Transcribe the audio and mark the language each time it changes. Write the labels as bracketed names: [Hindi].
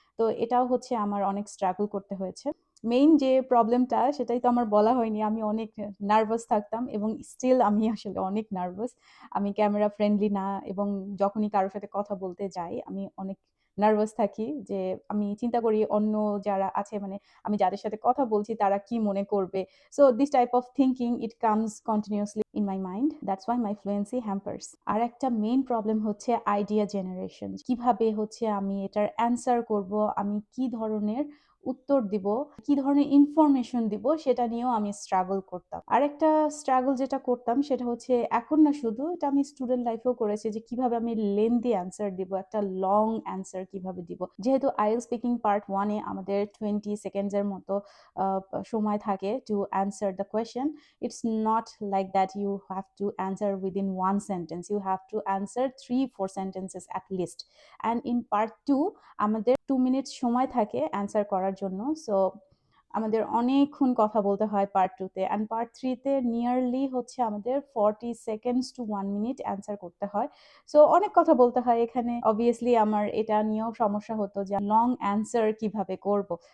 [Bangla] তো এটাও আমার অনেক স্ট্রাগল করতে হয়েছে। মেইন যে প্রবলেমটা সেটাই তো আমার বলা হয়নি। আমি অনেক নার্ভাস থাকতাম এবং স্টিল আমি আসলে অনেক নার্ভাস। আমি ক্যামেরা ফ্রেন্ডলি না এবং যখনই কারো সাথে কথা বলতে যাই আমি অনেক নার্ভাস থাকি, যে আমি চিন্তা করি অন্য যারা আছে, মানে আমি যাদের সাথে কথা বলছি তারা কি মনে করবে। [English] So this type of thinking, it comes continuously in my mind. That's why my fluency hampers. [Bangla] আর একটা মেইন প্রবলেম হচ্ছে আইডিয়া জেনারেশন। কিভাবে আমি এটার অ্যান্সার করব, আমি কি ধরনের উত্তর দিব, কি ধরনের ইনফরমেশন দিব, সেটা নিয়েও আমি স্ট্রাগল করতাম। আরেকটা স্ট্রাগল যেটা করতাম সেটা এখন না, শুধু এটা আমি স্টুডেন্ট লাইফেও করেছি, যে কিভাবে আমি লেন্দি অ্যান্সার দিব, একটা লং অ্যান্সার কিভাবে দিব। যেহেতু আইএলটিএস স্পিকিং পার্ট 1 এ আমাদের 20 সেকেন্ডস এর মতো সময় থাকে [English] To answer the question. It's not like that you have to answer within one sentence. You have to answer 3-4 sentences at least. And in part 2 [Bangla] আমাদের 2 minutes সময় থাকে অ্যান্সার করার জন্য। সো আমাদের অনেকক্ষণ কথা বলতে হয় পার্ট 2 তে। অ্যান্ড পার্ট 3 তে নিয়ারলি আমাদের 40 সেকেন্ডস টু 1 মিনিট অ্যান্সার করতে হয়। সো অনেক কথা বলতে হয় এখানে। অবভিয়াসলি আমার এটা নিয়েও সমস্যা হতো যে লং অ্যান্সার কিভাবে করব।